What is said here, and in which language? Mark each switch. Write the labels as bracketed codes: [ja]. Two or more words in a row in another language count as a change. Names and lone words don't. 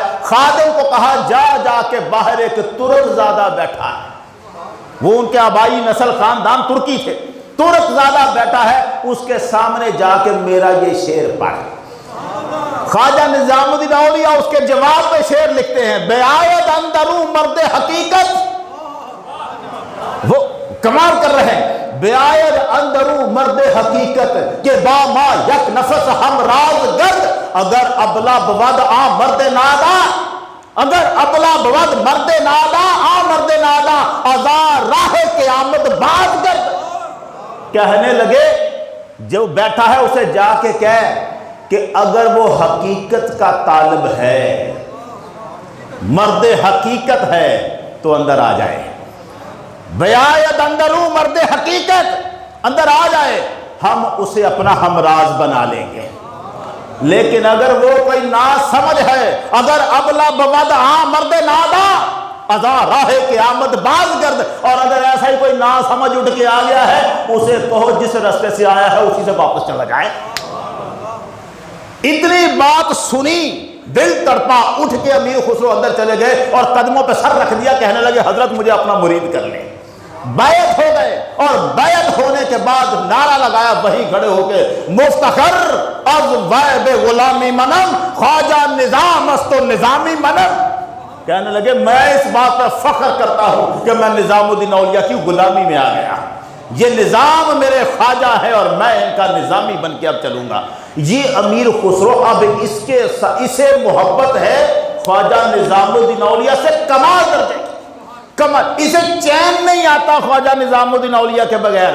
[ur] خادم کو کہا جا کے باہر ایک ترک زادہ بیٹھا ہے، وہ ان کے آبائی نسل خاندان ترکی تھے، ترک زادہ بیٹھا ہے، اس کے سامنے جا کے میرا یہ شعر پڑھ۔ خواجہ نظام الدین اولیاء اس کے جواب میں شعر لکھتے ہیں، [fa] بیاید اندرو مرد حقیقت، [ur] وہ کمال کر رہے ہیں، [fa] بیاید اندرو مرد حقیقت کہ با ما یک نفس ہم راز گرد، اگر ابلا بود آ مرد نادا، اگر ابلا بود مرد نادا آ مرد نادا ازار راہ قیامت باز گرد۔ [ur] کہنے لگے جو بیٹھا ہے اسے جا کے کہہ کہ اگر وہ حقیقت کا طالب ہے، مرد حقیقت ہے تو اندر آ جائے، [fa] بیاید اندرو مرد حقیقت، [ur] اندر آ جائے، ہم اسے اپنا ہمراز بنا لیں گے۔ لیکن اگر وہ کوئی ناسمجھ ہے، [fa] اگر ابلا بود آ مرد نادا ازا راہ قیامت باز گرد، [ur] اور اگر ایسا ہی کوئی ناسمجھ اٹھ کے آ گیا ہے اسے کہو جس راستے سے آیا ہے اسی سے واپس چلا جائے۔ اتنی بات سنی، دل تڑپا، اٹھ کے امیر خسرو اندر چلے گئے اور قدموں پہ سر رکھ دیا، کہنے لگے حضرت مجھے اپنا مرید کر لیں۔ بیعت ہو گئے، اور بیعت ہونے کے بعد نعرہ لگایا وہی کھڑے ہو کے، [fa] مفتخر از ویب غلامی منم خواجہ نظام است و نظامی منم۔ [ur] کہنے لگے میں اس بات پر فخر کرتا ہوں کہ میں نظام الدین اولیاء کی غلامی میں آ گیا، یہ نظام میرے خواجہ ہے اور میں ان کا نظامی بن کے اب چلوں گا۔ یہ امیر خسرو اب اسے محبت ہے خواجہ نظام الدین اولیاء سے کمال درجے، کمال، اسے چین نہیں آتا خواجہ نظام الدین اولیاء کے بغیر۔